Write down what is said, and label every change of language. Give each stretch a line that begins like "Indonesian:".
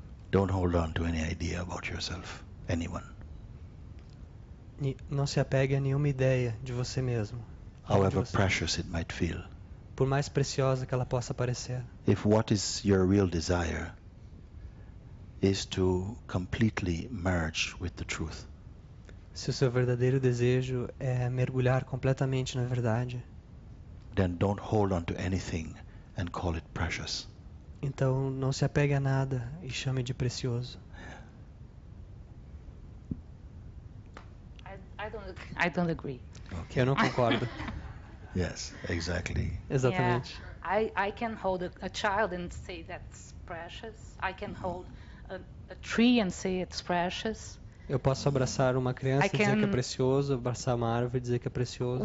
English: Don't hold on to any idea about yourself, anyone.
Portuguese: Não se apegue a nenhuma ideia de você mesmo.
English: However
Portuguese: De você.
English: precious it might feel.
Portuguese: Por mais preciosa que ela possa parecer.
English: If what is your real desire is to completely merge with the truth,
Portuguese: Se o seu verdadeiro desejo é mergulhar completamente na verdade,
English: then don't hold on to anything and call it precious.
Portuguese: então não se apegue a nada e chame de precioso.
English: I don't agree.
Portuguese: Eu não concordo.
English: Yes, exactly.
Portuguese: Exatamente.
English: I can hold a child and say that's precious. I can hold a tree and say it's precious.
Portuguese: Eu posso abraçar uma criança
English: I
Portuguese: e dizer que é
English: can-
Portuguese: precioso, abraçar uma árvore e dizer que é precioso.